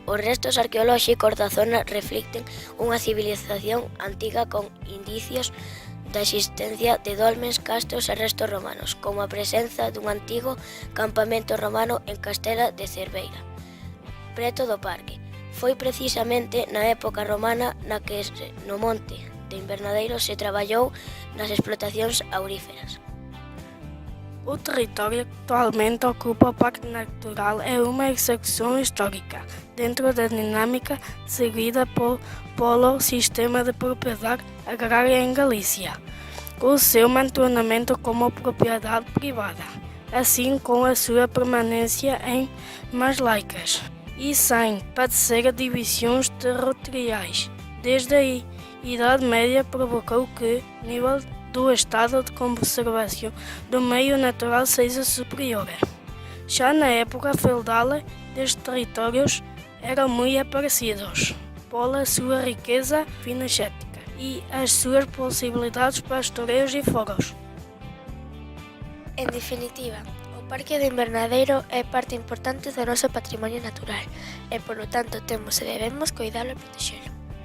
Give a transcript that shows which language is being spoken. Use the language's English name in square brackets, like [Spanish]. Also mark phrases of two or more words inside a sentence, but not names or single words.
[Galician] Os restos arqueolóxicos da zona reflicten unha civilización antiga con indicios da existencia de dolmens, castros e restos romanos, como a presenza dun antigo campamento romano en Castela de Cerveira, preto do parque. Foi precisamente na época romana na que no monte de Invernadeiro se traballou nas explotacións auríferas. [Portuguese] O território actualmente ocupa o Parque Natural é uma execução histórica dentro da dinâmica seguida pelo sistema de propriedade agrária em Galícia, com o seu mantenimento como propriedade privada, assim como a sua permanência em mãos laicas e sem padecer divisões territoriais. Desde a Idade Média provocou que o nível do estado de conservação do meio natural seja superior. Já na época feudal, estes territórios eram muito apreciados pela sua riqueza cinegética e as suas possibilidades pastoreiros e foros. [Galician] En definitiva, o Parque do Invernadeiro é parte importante do noso patrimonio natural e, polo tanto, temos e debemos cuidalo e protexelo.